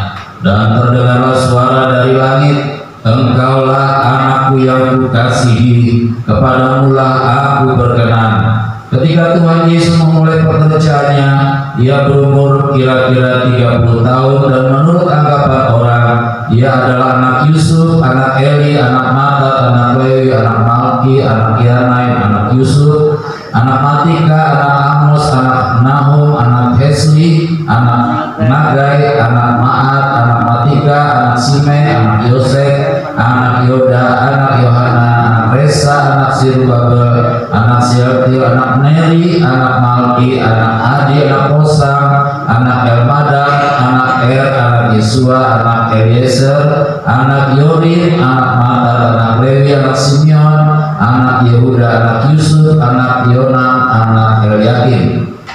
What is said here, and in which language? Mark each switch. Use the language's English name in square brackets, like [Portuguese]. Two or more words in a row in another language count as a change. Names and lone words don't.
[Indonesian] Dan terdengarlah suara dari langit, "Engkaulah anakku yang kukasihi, kepadamulah aku berkenan." Ketika Tuhan Yesus memulai pekerjaannya, ia berumur kira-kira 30 tahun dan menurut anggapan orang, ia adalah anak Yusuf, anak Eli, anak Matat, anak Lewi, anak Malki, anak Yanai, anak Yusuf, anak Matika, anak Amos, anak Nahum, anak Hesli, anak Nagai, anak Maat, anak Matika, anak Simei, anak Yosef, anak Yoda, anak Yohanan, anak Resa, anak Zerubabel, anak Sealtiel, anak Neri, anak Malki, anak Adi, anak Kosam, anak Elmadam, anak anak Yesua, anak Eliezer, anak Yorim, anak Matat, anak Lewi, anak Simeon, anak Yehuda, anak Yusuf, anak Yonam, anak Eliakim,